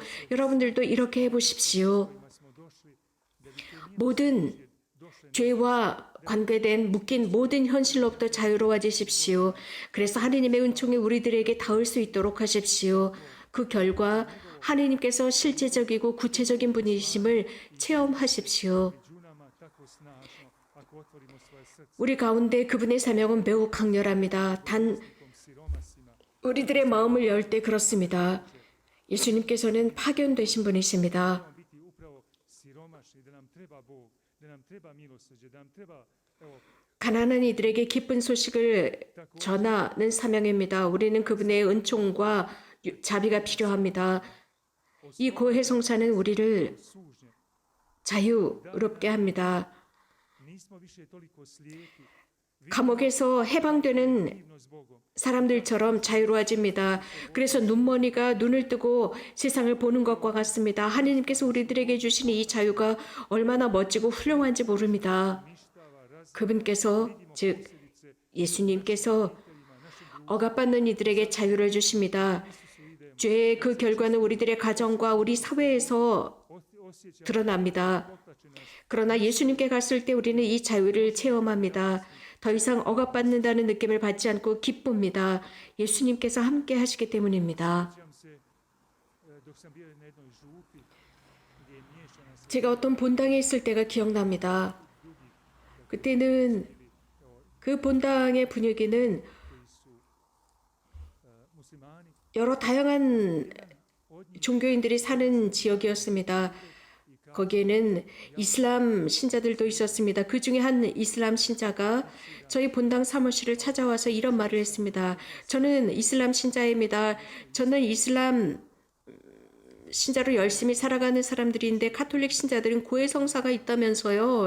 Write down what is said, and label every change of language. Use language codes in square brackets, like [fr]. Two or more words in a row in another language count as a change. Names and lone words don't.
[ko] 여러분들도 이렇게 해보십시오. 모든 죄와 관계된 묶인 모든 현실로부터 자유로워지십시오. 그래서 하나님의 은총이 우리들에게 닿을 수 있도록 하십시오. 그 결과 하나님께서 실제적이고 구체적인 분이심을 체험하십시오. [hr] među tako snažno ako otvorimo svoje srce [ko] 우리 가운데 그분의 사명은 매우 강렬합니다. 단 [hr] tom siromasima. [ko] 우리들의 마음을 열 때 그렇습니다. 예수님께서는 파견되신 분이십니다. [hr] Trebamo biti upravo siromašni, da nam treba Bog, da nam treba milosrđe, da nam treba evo [ko] 가난한 이들에게 기쁜 소식을 전하는 사명입니다. 우리는 그분의 은총과 자비가 필요합니다. 이 고해성사는 우리를 [hr] sužnje. [ko] 자유롭게 합니다. [hr] Nismo više toliko slijepi. [ko] 감옥에서 해방되는 [hr] Vidno s Bogom. [ko] 사람들처럼 자유로워집니다. 그래서 눈머니가 눈을 뜨고 세상을 보는 것과 같습니다. 하나님께서 우리들에게 주신 이 자유가 얼마나 멋지고 훌륭한지 모릅니다. 그분께서 즉 예수님께서 억압받는 이들에게 자유를 주십니다. 죄의 그 결과는 우리들의 가정과 우리 사회에서 [hr] Osjećamo [ko] 드러납니다. [hr] potlačenost. [ko] 그러나 예수님께 갔을 때 우리는 이 자유를 체험합니다. 더 이상 억압받는다는 느낌을 받지 않고 기쁩니다. 예수님께서 함께 하시기 때문입니다. [hr] Sjećam se dok sam bio na jednoj župi gdje je miješana s [ko] 제가 어떤 본당에 있을 때가 기억납니다. 그때는 그 본당의 분위기는 [hr] koji su muslimani [ko] 여러 다양한 종교인들이 사는 지역이었습니다. 거기에는 이슬람 신자들도 있었습니다. 그 중에 한 이슬람 신자가 저희 본당 사무실을 찾아와서 이런 말을 했습니다. 저는 이슬람 신자입니다. 저는 이슬람 신자로 열심히 살아가는 사람들인데 카톨릭 신자들은 고해성사가 있다면서요?